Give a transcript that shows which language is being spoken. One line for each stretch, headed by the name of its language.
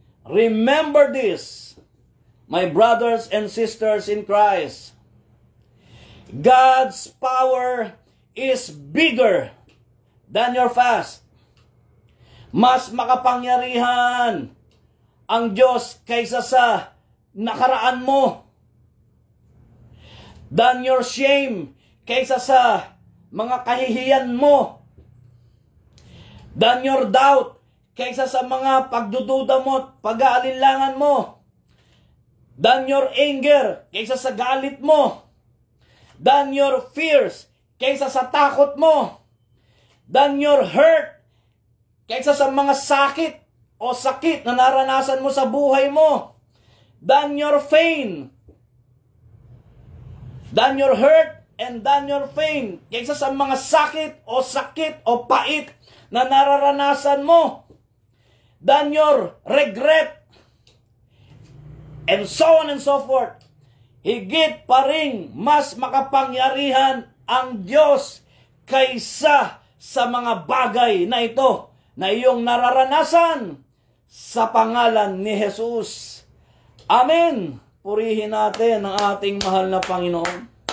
English: Remember this, my brothers and sisters in Christ. God's power is bigger than your fast.
Filipino: Mas makapangyarihan ang Diyos kaysa sa nakaraan mo.
English: Than your shame,
Filipino: kaysa sa mga kahihiyan mo.
English: Than your doubt,
Filipino: kaysa sa mga pagdududa mo at pag-aalinlangan mo.
English: Than your anger,
Filipino: kaysa sa galit mo.
English: Than your fears,
Filipino: kaysa sa takot mo.
English: Than your hurt,
Filipino: kaysa sa mga sakit o sakit na naranasan mo sa buhay mo.
English: Than your pain. Than your hurt and than your pain,
Filipino: kaysa sa mga sakit o pait na nararanasan mo.
English: Than your regret, and so on and so forth.
Filipino: Higit pa rin mas makapangyarihan ang Diyos kaysa sa mga bagay na ito na iyong nararanasan sa pangalan ni Jesus. Amen. Purihin natin ang ating mahal na Panginoon.